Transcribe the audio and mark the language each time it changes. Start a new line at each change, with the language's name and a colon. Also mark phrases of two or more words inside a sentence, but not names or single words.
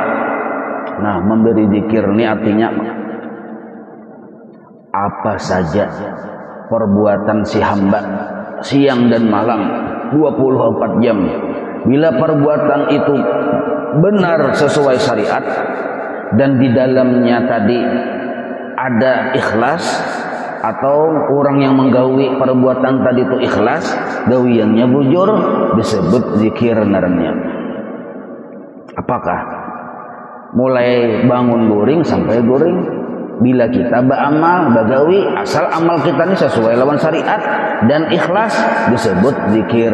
Banjar: Nah, memberi zikir ini artinya apa saja perbuatan si hamba siang dan malam 24 jam. Bila perbuatan itu benar sesuai syariat dan di dalamnya tadi ada ikhlas, atau orang yang menggawi perbuatan tadi itu ikhlas, gawiannya bujur, disebut zikir naranya. Apakah? Mulai bangun guring sampai guring. Bila kita beramal, bagawi, asal amal kita ini sesuai lawan syariat dan ikhlas, disebut zikir.